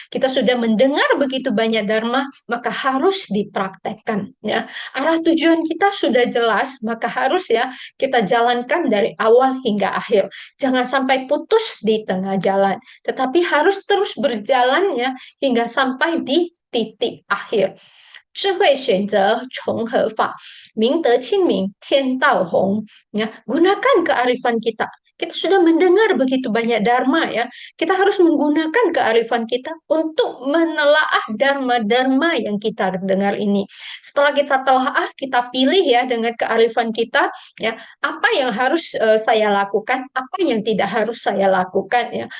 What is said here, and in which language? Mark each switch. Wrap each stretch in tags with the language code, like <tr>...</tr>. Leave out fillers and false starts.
<id>Kita sudah mendengar begitu banyak dharma, maka harus dipraktekkan ya. Arah tujuan kita sudah jelas, maka harus ya kita jalankan dari awal hingga akhir. Jangan sampai putus di tengah jalan, tetapi harus terus berjalan ya hingga sampai di titik akhir.</id> <zh>智慧选择重合法，明德亲民，天道宏.</zh> <id>Ya, gunakan kearifan kita. kita sudah mendengar begitu banyak dharma ya. Kita harus menggunakan kearifan kita untuk menelaah dharma-dharma yang kita dengar ini. Setelah kita telaah, kita pilih ya dengan kearifan kita ya, apa yang harus saya lakukan, apa yang tidak harus saya lakukan ya.</id>